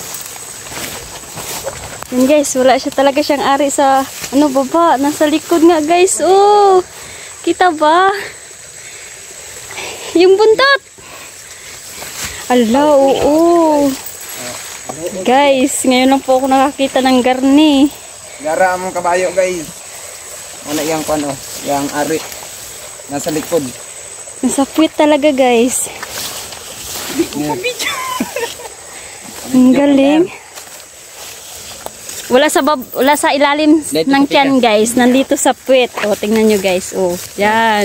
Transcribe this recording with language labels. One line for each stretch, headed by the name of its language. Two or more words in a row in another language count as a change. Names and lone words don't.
Filipino: Yun guys, wala siya talaga siyang ari sa ano baba, nasa likod nga guys. Oh. Kita ba? Yung buntot. Ala, oo. Guys, ngayon lang po ako nakakita ng garni. Gara mo ang kabayo guys. Ano yang pano? Yang ari nasa likod. Nasa puwet talaga guys. Ang galing. Wala sa ilalim ng tiyan guys. Nandito sa puwet. O, tingnan nyo guys. O, yan.